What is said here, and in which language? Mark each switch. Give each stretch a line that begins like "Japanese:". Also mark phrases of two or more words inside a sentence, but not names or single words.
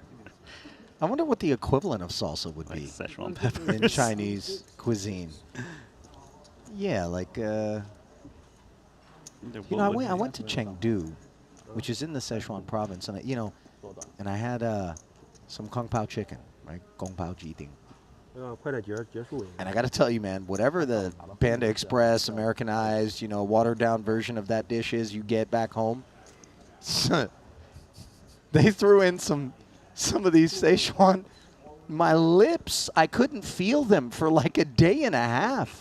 English: I wonder what the equivalent of salsa would Like be Szechuan peppers. in Chinese cuisine. Yeah, like, There you know, I would- went to Chengdu, which is in the Szechuan province, and I had some kung pao chicken, right? Kung pao ji ting.
Chinese: 快点结束。
English: And I got to tell you, man, whatever the Panda Express Americanized, watered down version of that dish is you get back home, they threw in some of these Szechuan. My lips, I couldn't feel them for like a day and a half.